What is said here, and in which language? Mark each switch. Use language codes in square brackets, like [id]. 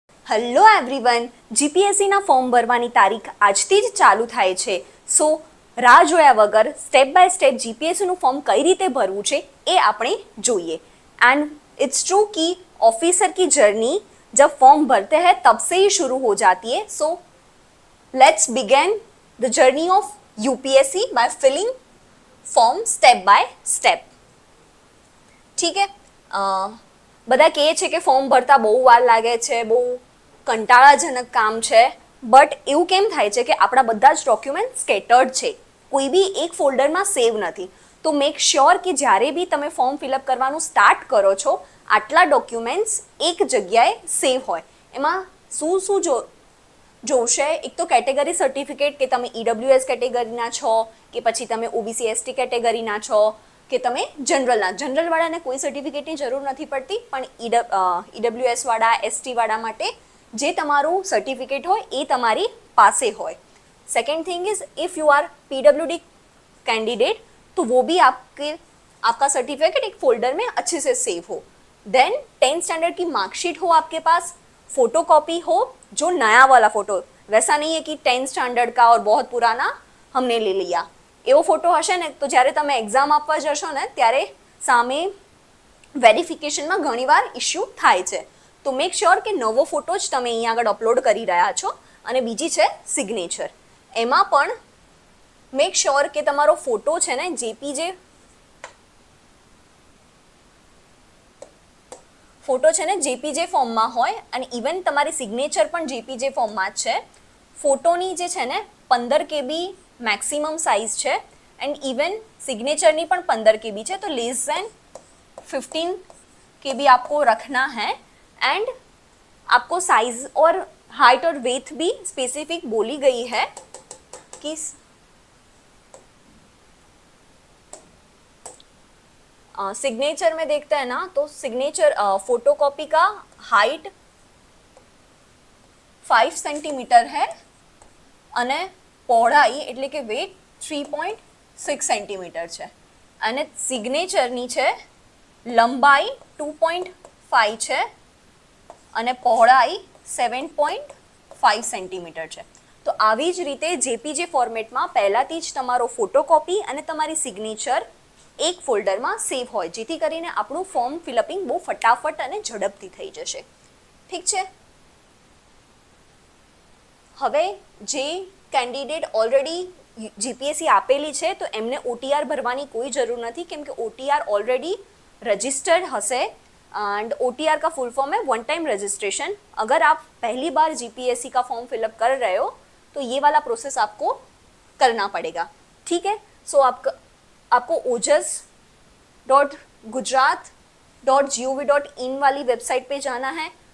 [gu] Hello everyone, જીપીએસસીના form ભરવાની તારીખ આજથી જ ચાલુ થાય છે. સો રાહ જોયા વગર સ્ટેપ બાય સ્ટેપ જીપીએસસીનું ફોર્મ કઈ રીતે ભરવું છે એ આપણે જોઈએ. [hi] एंड इट्स ट्रू कि ऑफिसर की जर्नी जब फॉर्म भरते हैं तब से ही शुरू हो जाती है. [en] So let's begin the journey of UPSC by filling form step by step. [hi] ठीक है. [gu] બધા કહે છે કે ફોર્મ ભરતા બહુ વાર લાગે છે, બહુ કંટાળાજનક કામ છે, બટ એવું કેમ થાય છે કે આપણા બધા જ ડોક્યુમેન્ટ સ્કેટર્ડ છે, કોઈ બી એક ફોલ્ડરમાં સેવ નથી. તો મેક શ્યોર કે જ્યારે બી તમે ફોર્મ ફિલઅપ કરવાનું સ્ટાર્ટ કરો છો આટલા ડોક્યુમેન્ટ્સ એક જગ્યાએ સેવ હોય. એમાં શું જોશે? એક તો કેટેગરી સર્ટિફિકેટ કે તમે ઈડબ્લ્યુએસ કેટેગરીના છો કે પછી તમે ઓબીસી એસટી કેટેગરીના છો કે તમે જનરલવાળાને કોઈ સર્ટિફિકેટની જરૂર નથી પડતી, પણ ઈડબ્લ્યુએસવાળા એસટીવાળા માટે જે તમારું સર્ટિફિકેટ હોય એ તમારી પાસે હોય. [hi] Second thing is if you are PWD candidate तो वो भी आपका सर्टिफिकेट एक फोल्डर में अच्छे से सेव हो. देन 10th स्टैंडर्ड की मार्कशीट हो आपके पास, फोटो कॉपी हो जो नया वाला फोटो, वैसा नहीं है कि 10th स्टैंडर्ड का और बहुत पुराना हमने ले लिया. [gu] एवो फोटो हशे ने तो જ્યારે તમે એક્ઝામ આપવા જશો ને ત્યારે સામે વેરિફિકેશનમાં ઘણીવાર ઇશ્યુ થાય છે. તો મેક શ્યોર કે નવો ફોટો જ તમે અહીંયા આગળ અપલોડ કરી રહ્યા છો. અને બીજી છે સિગ્નેચર. એમાં પણ મેક શ્યોર કે તમારો ફોટો છે ને જેપીજે ફોર્મમાં હોય અને ઇવન તમારી સિગ્નેચર પણ જેપીજે ફોર્મમાં જ છે. ફોટોની જે છે ને 15 KB મેક્સિમમ સાઇઝ છે એન્ડ ઇવન सिग्नेचरनी પણ 15 KB છે. [hi] तो लेस देन 15 KB आपको रखना है एंड आपको साइज और हाइट और वेथ भी स्पेसिफिक बोली गई है कि सिग्नेचर में देखते हैं ना तो सिग्नेचर फोटोकॉपी का हाइट 5 सेंटीमीटर है [gu] અને પહોળાઈ એટલે કે વેટ 3.6 સેન્ટીમીટર છે અને સિગ્નેચરની છે લંબાઈ 2.5 છે અને પહોળાઈ 7.5 સેન્ટીમીટર છે. તો આવી જ રીતે જેપીજે ફોર્મેટમાં પહેલાથી જ તમારો ફોટોકોપી અને તમારી સિગ્નેચર એક ફોલ્ડરમાં સેવ હોય, જેથી કરીને આપણું ફોર્મ ફિલઅપિંગ બહુ ફટાફટ અને ઝડપથી થઈ જશે. ઠીક છે. હવે જે કેન્ડિડેટ ઓલરેડી જીપીએસસી આપેલી છે તો એમને ઓટીઆર ભરવાની કોઈ જરૂર નથી, કેમ કે ઓટીઆર ઓલરેડી रजिस्टर्ड हसे. [hi] एंड ओटीआर का फुल फॉर्म है वन टाइम रजिस्ट्रेशन. अगर आप पहली बार जीपीएससी का फॉर्म फिलअप कर रहे हो तो ये वाला प्रोसेस आपको करना पड़ेगा. ठीक है. सो आपको ojas.gujarat.gov.in वाली वेबसाइट पे जाना है.